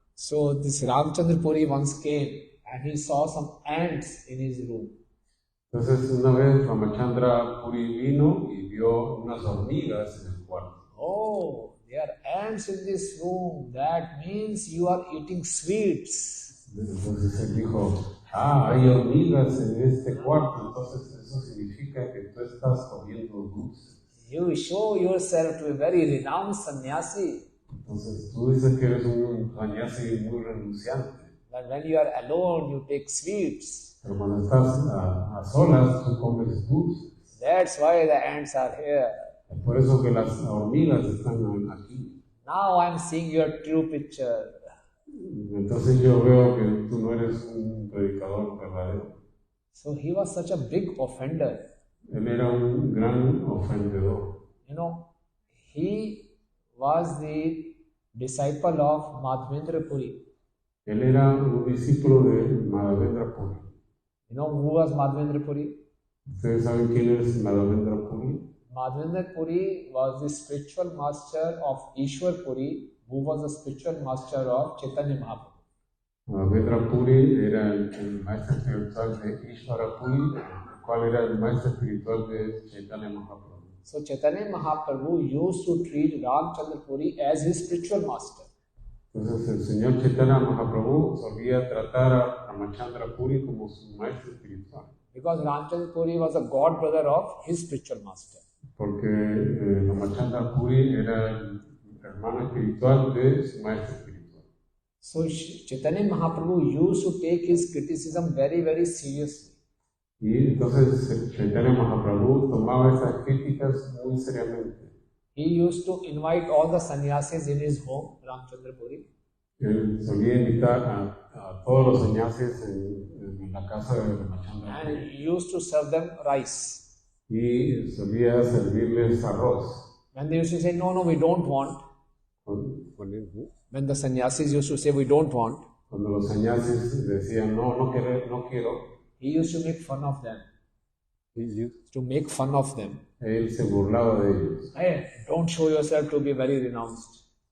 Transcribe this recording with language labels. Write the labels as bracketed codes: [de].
[en] So this Ramchandra Puri once came and he saw some ants in his room. [es] Entonces una vez Ramachandra Puri vino y vio unas hormigas en el cuarto. [en] Oh, there are ants in this room. That means you are eating sweets. [es] Entonces él dijo, hay hormigas en este cuarto, entonces eso significa que tú estás comiendo dulces. [en] You show yourself to be very renowned sannyasi. [es] Entonces tú dices que eres un sannyasi muy renunciante. [en] But when you are alone, you take sweets. [es] Pero cuando estás a solas, tú comes dulces. [en] That's why the ants are here. [es] Es por eso que las hormigas están aquí. [en] Now I am seeing your true picture. [es] Entonces yo veo que tú no eres un predicador verdadero. [en] So he was such a big offender. [es] Él era un gran ofendedor. [en] You know, he was the disciple of Madhavendra Puri. [es] Él era un discípulo de Madhavendra Puri. [en] You know who was Madhavendra Puri? [es] ¿Ustedes saben quién es Madhavendra Puri? [en] Madhavendra Puri was the spiritual master of Ishwar Puri, who was the spiritual master of Chaitanya Mahaprabhu. [es] Madhavendra Puri era el maestro espiritual de Ishwara Puri, el cual era el maestro espiritual de Chaitanya Mahaprabhu. [en] So Chaitanya Mahaprabhu used to treat Ramchandra Puri as his spiritual master. [es] Entonces el señor Chaitanya Mahaprabhu solía tratar a Ramachandra Puri como su maestro espiritual. [en] Because Ramchandra Puri was a god brother of his spiritual master. [es] Porque Ramachandra Puri era el hermano espiritual de su maestro espiritual. [en] So Chaitanya Mahaprabhu used to take his criticism very, very seriously. [es] Y entonces Chaitanya Mahaprabhu tomaba esas críticas muy seriamente. [en] He used to invite all the sannyasis in his home, Ramchandra Puri. [es] Él solía invitar a todos los sannyasis en la casa de Ramachandra [en] And [es] Puri. [en] he used to serve them rice. [es] Y solía servirles arroz. [en] When they used to say, no, we don't want. When the sannyasis used to say, we don't want. [es] Cuando los sannyasis decían, no quiero. [en] He used to make fun of them. To make fun of them. [es] Él se burlaba de ellos. [en] Hey, don't show yourself to be very renounced.